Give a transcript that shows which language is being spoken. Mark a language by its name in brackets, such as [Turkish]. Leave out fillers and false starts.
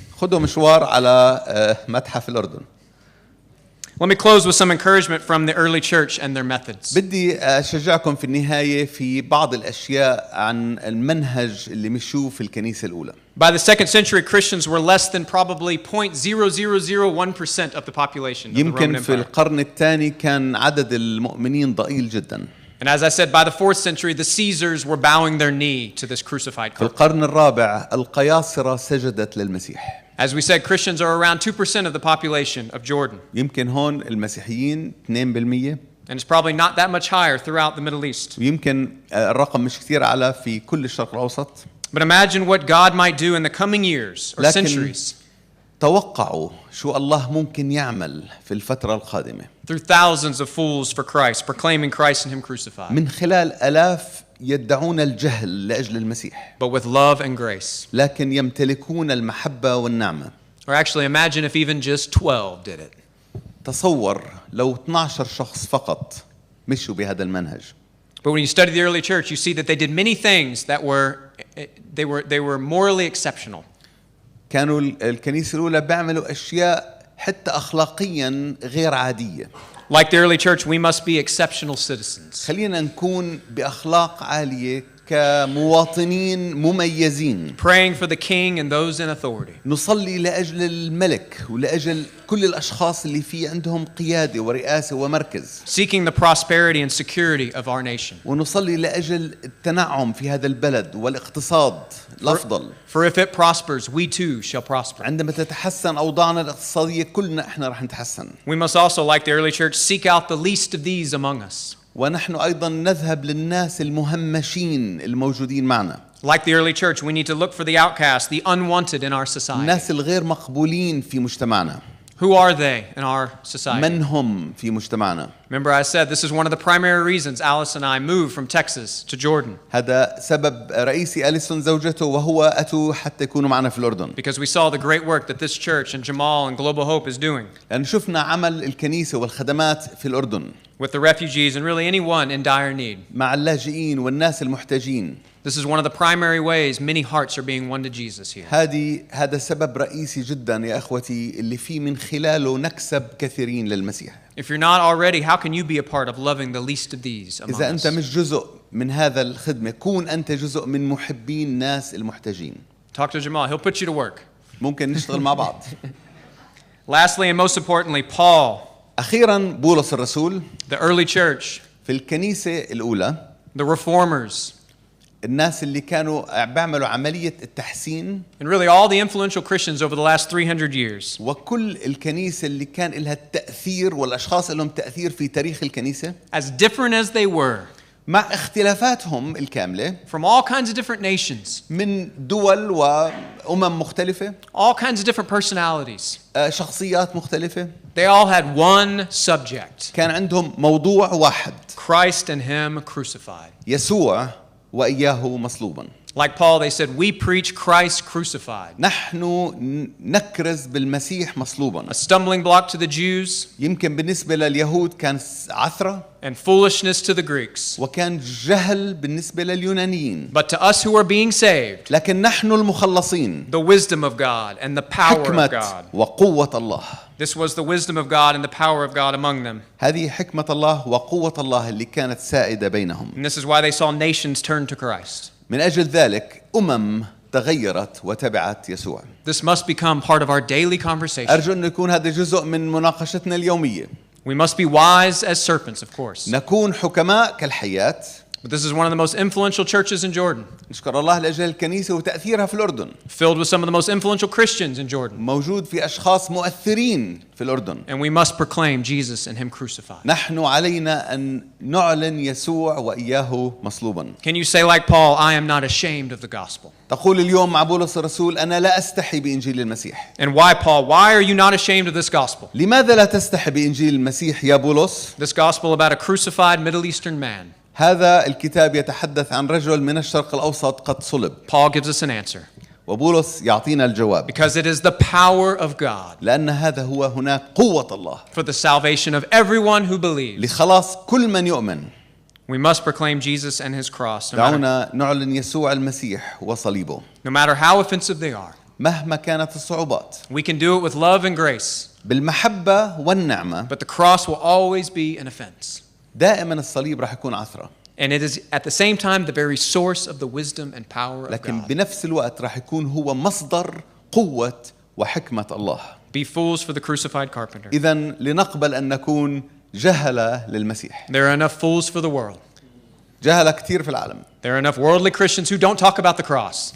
[Arabic] خذوا مشوار على متحف الأردن. [English] Let me close with some encouragement from the early church and their methods. [Arabic] بدي أشجعكم في النهاية في بعض الأشياء عن المنهج اللي مشوه في الكنيسة الأولى. [English] By the 2nd century, Christians were less than probably 0.0001% of the population of the Roman [Arabic] يمكن في [English] Empire. [Arabic] القرن الثاني كان عدد المؤمنين ضئيل جدا. [English] And as I said, by the 4th century, the Caesars were bowing their knee to this crucified [Arabic] في [English] carpenter. [Arabic] القرن الرابع القياصرة سجدت للمسيح. [English] As we said, Christians are around 2% of the population of Jordan. [Arabic] يمكن هون المسيحيين 2%. [English] And it's probably not that much higher throughout the Middle East. [Arabic] ويمكن الرقم مش كثير أعلى في كل الشرق الأوسط. [English] But imagine what God might do in the coming years or centuries [Arabic] توقعوا شو الله ممكن يعمل في الفترة القادمة [English] through thousands of fools for Christ, proclaiming Christ and Him crucified, [Arabic] من خلال آلاف يدعون الجهل لأجل المسيح [English] but with love and grace. [Arabic] لكن يمتلكون المحبة والنعمة. [English] Or actually, imagine if even just 12 did it. [Arabic] تصور لو 12 شخص فقط مشوا بهذا المنهج. [English] But when you study the early church, you see that they did many things that were morally exceptional. [Arabic] كانوا الكنيسة الأولى بيعملوا أشياء حتى أخلاقيا غير عادية. [English] Like the early church, we must be exceptional citizens. [Arabic] خلينا نكون بأخلاق عالية كمواطنين مميزين. [English] Praying for the king and those in authority. [Arabic] نصلي لأجل الملك ولأجل كل الأشخاص اللي في عندهم قيادة ورئاسة ومركز. [English] Seeking the prosperity and security of our nation. [Arabic] ونصلي لأجل التنعم في هذا البلد والاقتصاد الأفضل. [English] For if it prospers, we too shall prosper. [Arabic] عندما تتحسن أوضاعنا الاقتصادية كلنا إحنا رح نتحسن. [English] We must also, like the early church, seek out the least of these among us. [Arabic] ونحن أيضا نذهب للناس المهمشين الموجودين معنا. [English] Like the early church, we need to look for the outcast, the unwanted in our society. [Arabic] الناس الغير مقبولين في مجتمعنا. [English] Who are they in our society? [Arabic] من هم في مجتمعنا؟ [English] Remember I said this is one of the primary reasons Alice and I moved from Texas to Jordan. [Arabic] هذا سبب رئيسي أليسون زوجته وهو أتوا حتى يكونوا معنا في الأردن. [English] Because we saw the great work that this church and Jamal and Global Hope is doing. [Arabic] لأن شفنا عمل الكنيسة والخدمات في الأردن. [English] With the refugees and really anyone in dire need. [Arabic] مع اللاجئين والناس المحتاجين. [English] This is one of the primary ways many hearts are being won to Jesus here. [Arabic] هذا سبب رئيسي جدا يا أخوتي اللي فيه من خلاله نكسب كثيرين للمسيح. [English] If you're not already, how can you be a part of loving the least of these among [Arabic] إذا [English] us? [Arabic] أنت مش جزء من هذا الخدمة كون أنت جزء من محبين الناس المحتاجين. [English] Talk to Jamal, he'll put you to work. [Arabic] ممكن نشتغل مع بعض. [English] Lastly and most importantly, Paul, [Arabic] أخيرا بولس الرسول [English] the early church, [Arabic] في الكنيسة الأولى [English] the reformers, [Arabic] الناس اللي كانوا بيعملوا عملية التحسين [English] and really all the influential Christians over the last 300 years. [Arabic] وكل الكنيسة اللي كان لها التأثير والأشخاص اللي لهم تأثير في تاريخ الكنيسة [English] As different as they were, [Arabic] مع اختلافاتهم الكاملة [English] from all kinds of different nations, [Arabic] من دول وأمم مختلفة [English] all kinds of different personalities, [Arabic] شخصيات مختلفة [English] they all had one subject: [Arabic] كان عندهم موضوع واحد [English] Christ and Him crucified. [Arabic] يسوع وإياه مصلوبا. [English] Like Paul, they said, we preach Christ crucified. [Arabic] نحن نكرز بالمسيح مصلوبا. [English] A stumbling block to the Jews [Arabic] يمكن بالنسبة لليهود كان عثرة [English] and foolishness to the Greeks. [Arabic] وكان جهل بالنسبة لليونانيين. [English] But to us who are being saved, [Arabic] لكن نحن المخلصين [English] the wisdom of God and the power of [Arabic] حكمة [English] God. [Arabic] وقوة الله. [English] This was the wisdom of God and the power of God among them. [Arabic] هذه حكمة الله وقوة الله اللي كانت سائدة بينهم. [English] And this is why they saw nations turn to Christ. [Arabic] من أجل ذلك تغيرت وتبعت يسوع. [English] This must become part of our daily conversation. [Arabic] أرجو أن يكون هذا جزء من مناقشتنا اليومية. [English] We must be wise as serpents, of course. [Arabic] نكون حكماء كالحيات. [English] But this is one of the most influential churches in Jordan, [Arabic] نشكر الله لأجل الكنيسة وتأثيرها في الأردن. [English] filled with some of the most influential Christians in Jordan. [Arabic] موجود في أشخاص مؤثرين في الأردن. [English] And we must proclaim Jesus and Him crucified. [Arabic] نحن علينا أن نعلن يسوع وإياه مصلوبا. [English] Can you say like Paul, I am not ashamed of the gospel? [Arabic] تقول اليوم مع بولس الرسول أنا لا أستحي بإنجيل المسيح. [English] And why, Paul? Why are you not ashamed of this gospel? [Arabic] لماذا لا تستحي بإنجيل المسيح يا بولس؟ [English] This gospel about a crucified Middle Eastern man. [Arabic] هذا الكتاب يتحدث عن رجل من الشرق الأوسط قد صلب. [English] Paul gives us an answer. [Arabic] وبولس يعطينا الجواب. [English] Because it is the power of God [Arabic] لأن هذا هو هناك قوة الله. [English] for the salvation of everyone who believes. [Arabic] لخلاص كل من يؤمن. [English] We must proclaim Jesus and His cross, [Arabic] دعونا نعلن يسوع المسيح وصليبه. [English] no matter how offensive they are. [Arabic] مهما كانت الصعوبات. [English] We can do it with love and grace. [Arabic] بالمحبة والنعمة. [English] But the cross will always be an offense. [Arabic] دائما الصليب راح يكون عثرة. [English] And it is at the same time the very source of the wisdom and power of [Arabic] لكن [English] God. [Arabic] بنفس الوقت راح يكون هو مصدر قوة وحكمة الله. [English] Be fools for the crucified carpenter. [Arabic] إذا لنقبل أن نكون جهلة للمسيح. [English] There are enough fools for the world. [Arabic] جهلة كثير في العالم. [English] There are enough worldly Christians who don't talk about the cross.